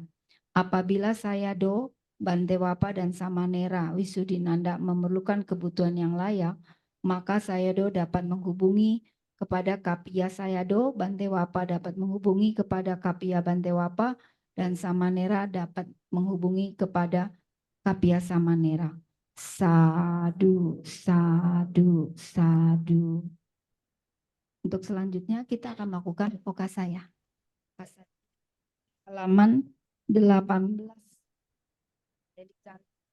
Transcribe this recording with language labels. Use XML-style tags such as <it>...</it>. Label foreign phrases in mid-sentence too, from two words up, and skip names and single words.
<id>Apabila Sayado, Bante Wapa dan Samanera Wisudinanda memerlukan kebutuhan yang layak, maka Sayado dapat menghubungi kepada Kapia Sayado, Bante Wapa dapat menghubungi kepada Kapia Bante Wapa dan Samanera dapat menghubungi kepada Kapia Samanera.</id> <pi>Sadu, sadu, sadu.</pi> <id>Untuk selanjutnya kita akan melakukan Pokasaya. Halaman 18. Jadi</id>